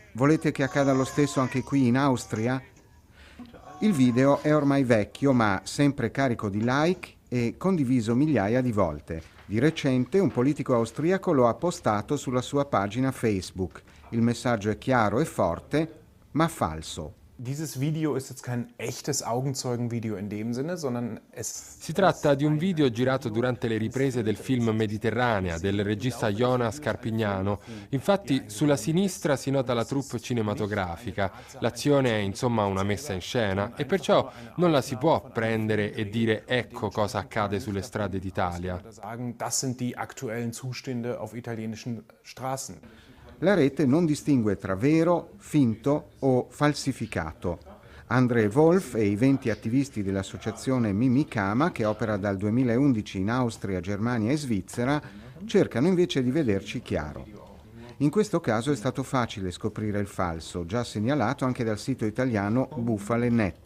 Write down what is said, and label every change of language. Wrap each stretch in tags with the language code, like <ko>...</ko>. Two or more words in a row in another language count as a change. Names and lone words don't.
<it>Volete che accada lo stesso anche qui in Austria? Il video è ormai vecchio, ma sempre carico di like e condiviso migliaia di volte. Di recente un politico austriaco lo ha postato sulla sua pagina Facebook. Il messaggio è chiaro e forte, ma falso.</it> <de>Dieses Video ist jetzt kein echtes Augenzeugenvideo in dem Sinne, sondern</de> <it>Si tratta di un video girato durante le riprese del film Mediterranea del regista Jonas Carpignano. Infatti sulla sinistra si nota la troupe cinematografica. L'azione è insomma una messa in scena e perciò non la si può prendere e dire ecco cosa accade sulle strade d'Italia.</it> <de>Das sind die aktuellen Zustände auf italienischen Straßen.</de> <it>La rete non distingue tra vero, finto o falsificato. André Wolf e i 20 attivisti dell'associazione Mimikama, che opera dal 2011 in Austria, Germania e Svizzera, cercano invece di vederci chiaro. In questo caso è stato facile scoprire il falso, già segnalato anche dal sito italiano Bufale.net.</it>